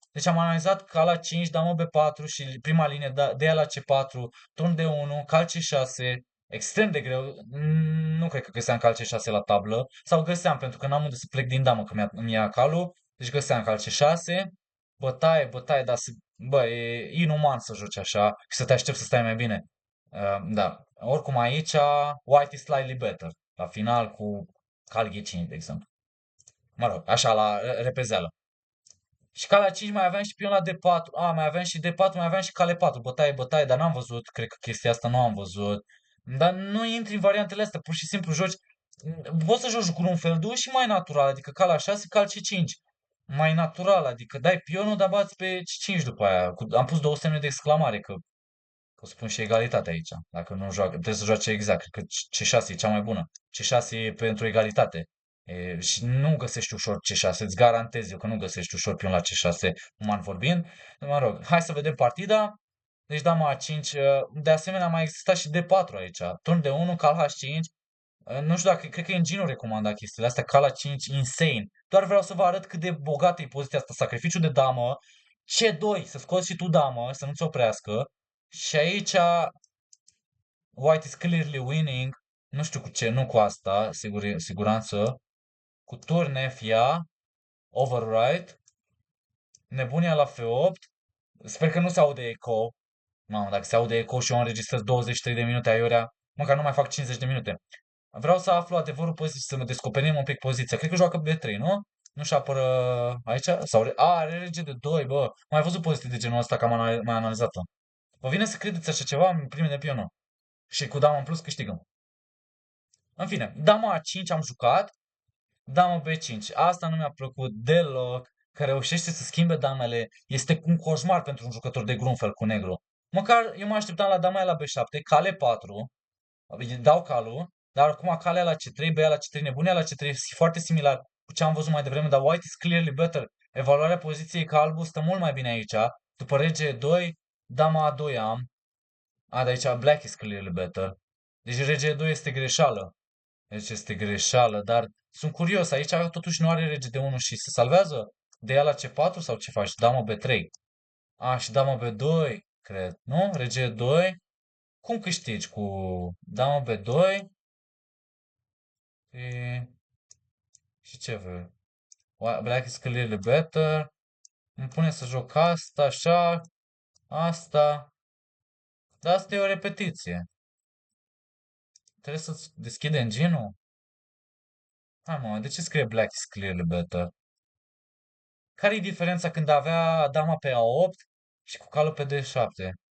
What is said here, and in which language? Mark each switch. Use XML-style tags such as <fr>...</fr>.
<ro>Deci am analizat cal la 5, damă B4 și prima linie de ea la C4, turn de 1, cal C6, extrem de greu. Nu cred că găseam cal C6 la tablă. Sau găseam, pentru că n-am unde să plec din damă, că mi-a calul. Deci găseam cal C6, bătaie, bătaie, dar bă, e inuman să joci așa și să te aștepți să stai mai bine. Da. Oricum aici,</ro> <en>white is slightly better.</en> <ro>La final cu cal G5, de exemplu. Mă rog, așa, la repezeală. Și calea 5 mai aveam și pion la D4. Mai aveam și D4, mai aveam și cale 4. Bătaie, bătaie, dar n-am văzut. Cred că chestia asta nu am văzut. Dar nu intri în variantele astea. Pur și simplu joci. Poți să joci Grunfeldul și mai natural. Adică calea 6, cal C5. Mai natural. Adică dai pionul, dar bați pe C5 după aia. Am pus două semne de exclamare. Că o să pun și egalitate aici. Dacă nu joacă, trebuie să joace exact. Cred că C6 e cea mai bună. C6 e pentru egalitate. Și nu găsești ușor C6, îți garantez eu că nu găsești ușor pion la C6, uman vorbind. Mă rog, hai să vedem partida. Deci dama A5, de asemenea mai exista și D4 aici. Turn de 1, cal H5. Nu știu dacă, cred că Engine recomanda chestiile astea, cal H5, insane. Doar vreau să vă arăt cât de bogată e poziția asta, sacrificiu de damă. C2, să scoți și tu damă, să nu-ți oprească. Și aici</ro> <en>White is clearly winning.</en> <ro>Nu știu cu ce, nu cu asta, siguranță. Cu turn F ia, override, nebunia la F8. Sper că nu se aude eco. Mamă, dacă se aude eco și eu înregistrez 23 de minute aiurea, măcar nu mai fac 50 de minute. Vreau să aflu adevărul poziției, să mă descoperim un pic poziția. Cred că joacă B3, nu? Nu-și apără aici? Sau are rege de 2, bă. Mai văzut poziții de genul ăsta, că mai analizat-o. Vă vine să credeți așa ceva în primele pionul. Și cu dama în plus câștigăm. În fine, dama A5 am jucat, dama B5. Asta nu mi-a plăcut deloc, că reușește să schimbe damele. Este un coșmar pentru un jucător de Grunfeld cu negru. Măcar eu mă așteptam la dama la B7, cale 4, dau calul, dar acum calea la C3, B la C3, nebunia la C3, foarte similar cu ce am văzut mai devreme, dar</ro> <en>white is clearly better.</en> <ro>Evaluarea poziției ca albul stă mult mai bine aici. După rege 2, dama A2 am. De aici</ro> <en>black is clearly better.</en> <ro>Deci rege 2 este greșeală. Deci este greșeală, dar sunt curios. Aici totuși nu are rege de 1 și se salvează de ea la C4 sau ce faci? Damă B3. Și damă B2, cred. Nu? Rege 2. Cum câștigi cu damă B2? Și, și ce vrei?</ro> <en>Black is clearly better.</en> <ro>Îmi pune să joc asta, așa, asta. Dar asta e o repetiție. Trebuie să-ți deschide engine-ul? Hai mă, de ce scrie</ro> <en>black is clearly better?</en> <ro>Care e diferența când avea dama pe A8 și cu calul pe D7?</ro>